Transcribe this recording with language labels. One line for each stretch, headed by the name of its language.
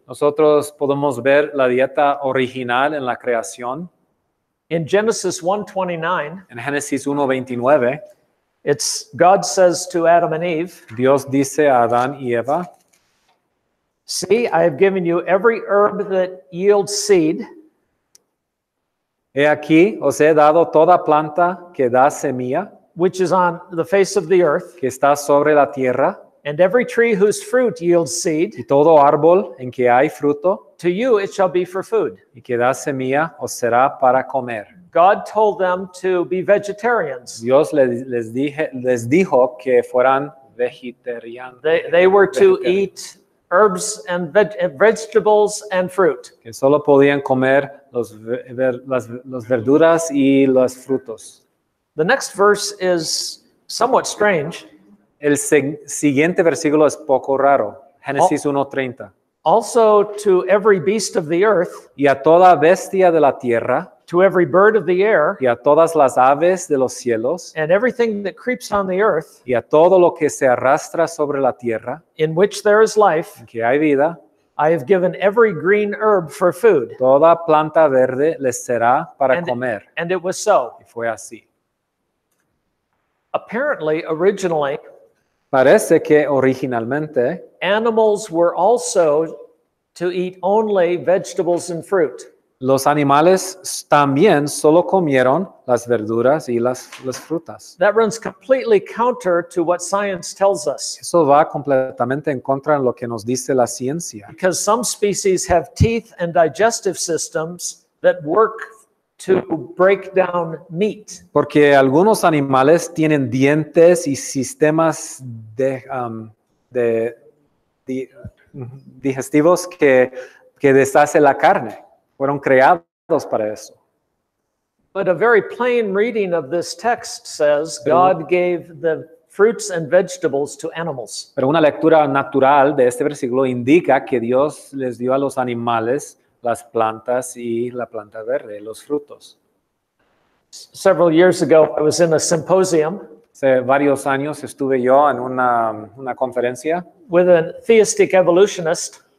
Spanish: Nosotros podemos ver la dieta original en la creación.
English: In Genesis 1:29,
Spanish: En Génesis 1:29,
English: it's God says to Adam and Eve,
Spanish: Dios dice a Adán y Eva,
English: see, I have given you every herb that yields seed,
Spanish: he aquí os he dado toda planta que da semilla,
English: which is on the face of the earth,
Spanish: que está sobre la tierra,
English: and every tree whose fruit yields seed,
Spanish: y todo árbol en que hay fruto
English: to you it shall be for food.
Spanish: y que da semilla os será para comer.
English: God told them to be vegetarians.
Spanish: Dios les dijo que fueran vegetarianos.
English: They were to eat herbs and vegetables and fruit.
Spanish: Que solo podían comer las verduras y los frutos.
English: The next verse is somewhat strange.
Spanish: El siguiente versículo es poco raro. Génesis 1:30.
English: Also to every beast of the earth,
Spanish: Y a toda bestia de la tierra,
English: to every bird of the air,
Spanish: y a todas las aves de los cielos,
English: and everything that creeps on the earth,
Spanish: y a todo lo que se arrastra sobre la tierra,
English: in which there is life,
Spanish: en que hay vida,
English: I have given every green herb for food.
Spanish: toda planta verde les será para comer.
English: And it was so.
Spanish: Y fue así.
English: Apparently, originally,
Spanish: Parece que originalmente
English: animals were also to eat only vegetables and fruit.
Spanish: los animales también solo comieron las verduras y las frutas.
English: That runs completely counter to what science tells us,
Spanish: Eso va completamente en contra de lo que nos dice la ciencia.
English: because some species have teeth and digestive systems that work to break down meat.
Spanish: Porque algunos animales tienen dientes y sistemas digestivos que deshacen la carne. Fueron creados para eso.
English: But a very plain reading of this text says God gave the fruits and vegetables to animals.
Spanish: Pero una lectura natural de este versículo indica que Dios les dio a los animales las plantas y la planta verde, los frutos.
English: Several years ago, I was in a symposium
Spanish: Hace varios años estuve yo en una conferencia
English: with a theistic evolutionist